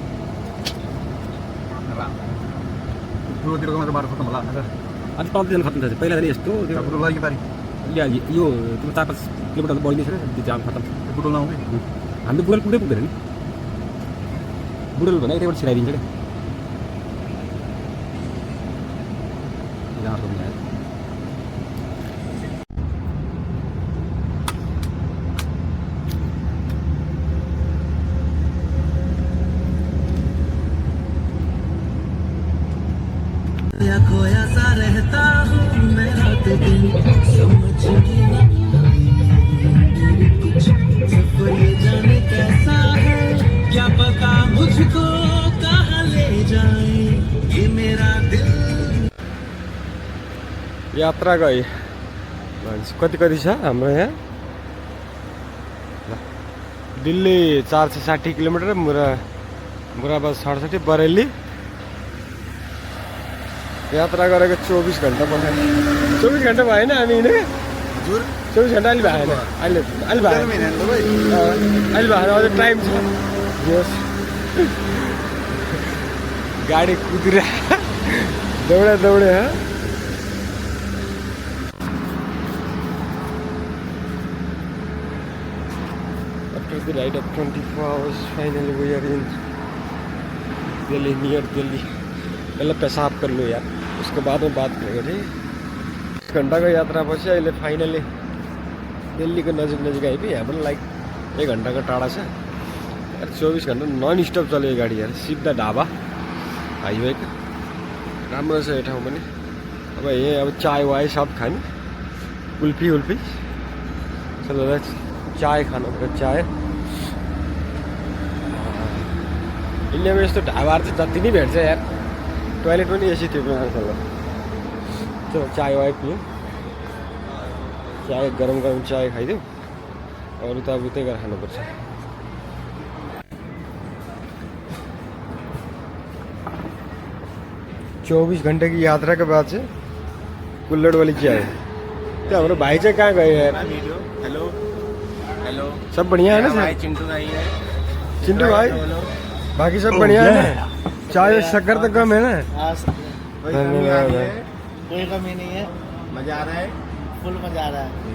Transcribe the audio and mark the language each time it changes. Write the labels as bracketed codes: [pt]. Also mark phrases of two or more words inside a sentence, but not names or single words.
[ne] ठुलोतिरको मात्र बाटो खत्तम होला अन्त तलतिर खत्तम छ पहिला त यस्तो यो 4-5 किलोमिटर त बढ्ने छैन त्यो जाम खत्तम बुटोल नआउँदै हामी त बुढल पुग्दै पुग्दैन नि बुढल भने यतैबाट छिराइदिन्छ क्या [hi] खोया सा रहता हूँ मैं रात दिन समझ सफर ये जाने कैसा है क्या पता मुझको कहाँ ले जाए ये मेरा दिल [ne] यात्रा गए कति छ हाम्रो यहाँ दिल्ली 460 किलोमिटर मुराबाद 67 बरेली यात्रा गरेको 24 घन्टा पठायो 24 घन्टा भएन हामी हिँडेको 24 घन्टा अहिले भएन अहिले भएन अझै टाइम छ गाडी कुदेर दौडे [en] After the ride of 24 hours, finally we are in Delhi, near Delhi. [hi] पहले पेशाब कर लो यार उसके बाद में बात करेंगे ठीक [ne] घंटा को यात्रा पछि अहिले फाइनली दिल्लीको नजिक आइपुग्यो यहाँबाट लाइक 1 घन्टाको टाढा छ यार 24 घन्टा [en] non stop [ne] चल्यो यो गाडी यार सिधा ढाबा हाइवेको राम्रो छ यो ठाउँ पनि अब यही अब चाय वाय सब खाने कुल्फी चलो चाय खानु पर्यो चाय इन्डियामा यस्तो ढाबाहरू चाहिँ जति नै भेट्छ यार टोइलेट पनि एसी थियो चलो चाय वाय पियो चाय गरम चाय खाइदियो अरू त अब उतै गरेर खानुपर्छ [hi] चौबीस घंटे की यात्रा के बाद से कुल्लड़ वाली चाय तो हमारे भाई से कहाँ गए यार [en] hello hello [hi] सब बढ़िया है ना भाई चिंटू भाई है चिंटू भाई बाकी सब बढ़िया है ना चाय में शक्कर तो कम है ना कोई कमी नहीं है मजा आ रहा है फुल मजा आ रहा है